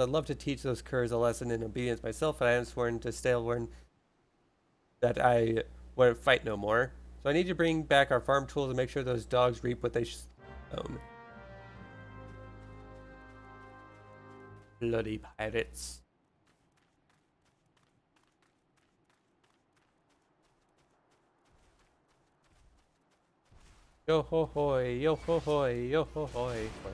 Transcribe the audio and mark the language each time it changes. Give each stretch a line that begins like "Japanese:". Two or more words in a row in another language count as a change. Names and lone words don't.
English: I'd love to teach those curs a lesson in obedience myself, but I am sworn to Staleworn that I wouldn't fight no more. So I need to bring back our farm tools and make sure those dogs reap what they sown. Bloody pirates. Yo ho hoy, yo ho hoy, yo ho hoy.